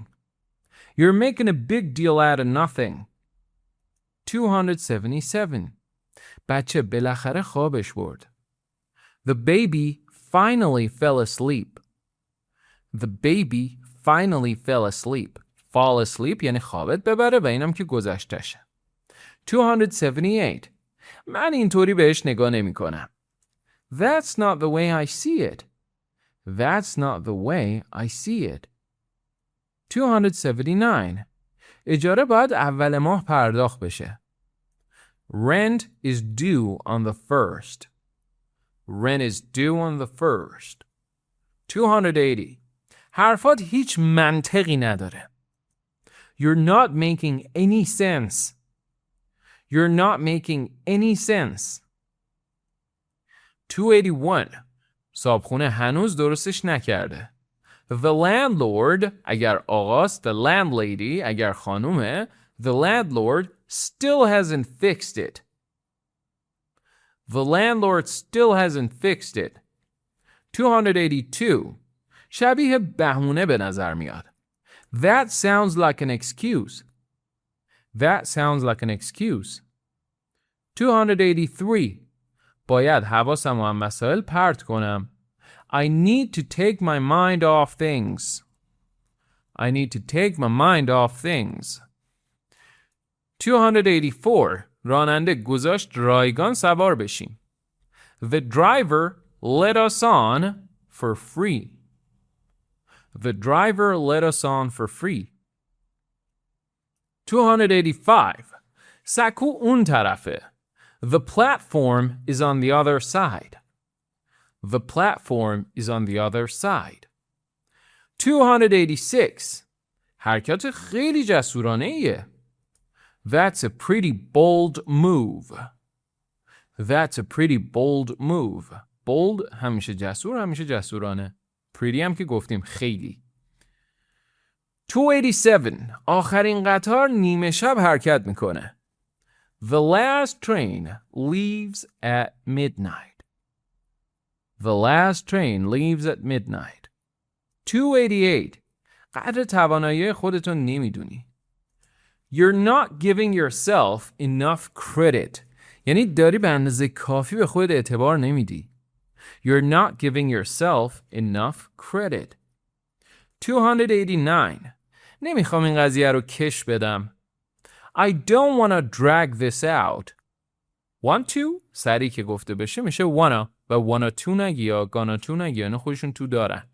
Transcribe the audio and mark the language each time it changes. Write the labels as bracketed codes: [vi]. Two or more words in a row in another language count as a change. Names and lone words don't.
[en] You're making a big deal out of nothing. 277. [fa] بچه بالاخره خوابش برد. [en] The baby finally fell asleep. The baby finally fell asleep. Fall asleep [fa] یعنی خوابت ببره و اینم که گذشتشه. 278. من اینطوری بهش نگاه نمی کنم. [en] That's not the way I see it. That's not the way I see it. 279. [fa] اجاره باید اول ماه پرداخت بشه. [en] Rent is due on the first. Rent is due on the first. 280. [fa] حرفات هیچ منطقی نداره. [en] You're not making any sense. You're not making any sense. 281. [fa] صابخونه هنوز درستش نکرده. [en] The landlord [fa] اگر آقاست, [en] the landlady [fa] اگر خانومه, [en] the landlord still hasn't fixed it. The landlord still hasn't fixed it. 282. [fa] شبیه بهونه به نظر میاد. [en] That sounds like an excuse. That sounds like an excuse. 283. [fa] باید حواسم از مسائل پرت کنم. [en] I need to take my mind off things. I need to take my mind off things. 284. [fa] راننده گذاشت رایگان سوار بشیم. [en] The driver let us on for free. The driver let us on for free. 285. [fa] سکو اون طرفه. [en] The platform is on the other side. The platform is on the other side. 286. [fa] حرکت خیلی جسورانه ایه. [en] That's a pretty bold move. That's a pretty bold move. [fa] Bold همیشه جسور همیشه جسورانه. Pretty هم که گفتیم خیلی. 287. آخرین قطار نیمه شب حرکت میکنه. [en] The last train leaves at midnight. The last train leaves at midnight. 288. [fa] قدر توانایی خودتون نمیدونی. [en] You're not giving yourself enough credit. [fa] یعنی داری به اندازه کافی به خودت اعتبار نمیدی. [en] You're not giving yourself enough credit. 289. [fa] نمیخوام این قضیه رو کش بدم. [en] I don't want to drag this out. Want to؟ [fa] سریع که گفته بشه میشه wanna و [en] wanna to [fa] نگی یا [en] gonna to [fa] نگی یعنی خودشون تو دارن.